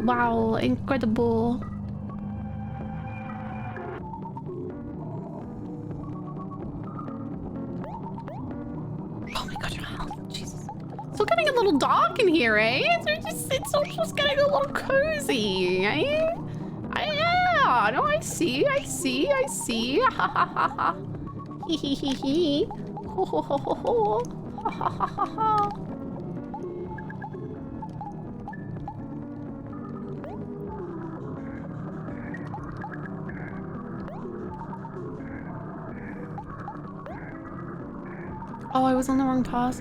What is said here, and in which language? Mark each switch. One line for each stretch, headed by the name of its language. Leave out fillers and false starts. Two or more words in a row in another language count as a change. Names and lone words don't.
English: Wow, incredible. Oh my god, your health. Jesus. Still getting a little dark in here, eh? It's all just getting a little cozy, eh? Yeah, no, I see. Ha ha ha ha. Hee hee hee hee. Ho ho ho ho ho. Ha ha ha ha ha. Oh, I was on the wrong path.